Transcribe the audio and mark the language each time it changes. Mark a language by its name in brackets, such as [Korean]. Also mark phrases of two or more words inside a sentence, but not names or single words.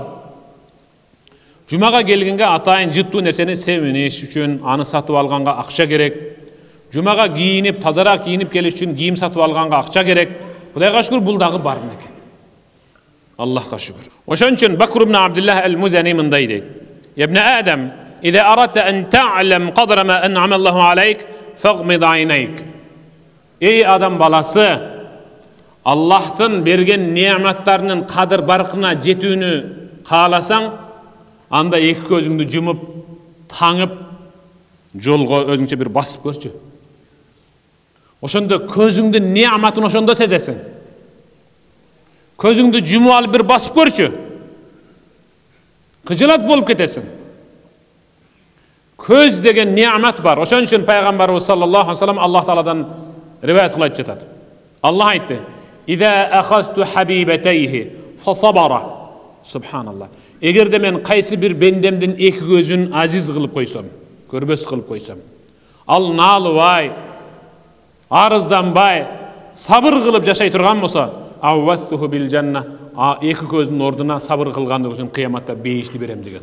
[Kyrgyz] Жумага келгенге атайын жыттуу нерсени семиниш үчүн, аны сатып алганга акча керек. Жумага кийинип, тазараак кийинип келиш үчүн кийим сатып алганга акча керек. Кудайга шүкүр, бул дагы бар экен. Аллахка шүкүр. Ошон үчүн Бакр ибн Абдуллах ал-Музани мындай дейт: [Arabic] "يا ابن آدم, إذا أردت أن تعلم قدر ما أنعم الله عليك فاغمض عينيك." [Kyrgyz] Ey adam balası, Allah'tan bergen nimetlerinin kadir barkına jetүүnü kaalasаң, анда эки көзүңдү жумуп, таңып, жолго өзүңчө бир басып көрчү. Ошондо көзүңдүн неаматын ошондо сезесиң. Көзүңдү жумуп алып бир басып көрчү. Кыжылат болуп кетесиң. Көз деген неамат бар. Ошон үчүн пайгамбарыбыз [Arabic] صلى الله عليه وسلم [Kyrgyz] Аллах Тааладан риваят кылып жатат. Аллах айтты: [Arabic] "إذا أخذت حبيبتيه فصبر." [Kyrgyz] Субханаллах. Эгерде мен кайсы бир бендемдин эки көзүн азиз кылып койсом, көрбөс кылып койсом, ал наалыбай, арызданбай, сабыр кылып жашай турган болсо, [Arabic] عوضته بالجنة, [Kyrgyz] эки көзүнүн ордуна сабыр кылгандыгы үчүн кыяматта бейишти берем деген.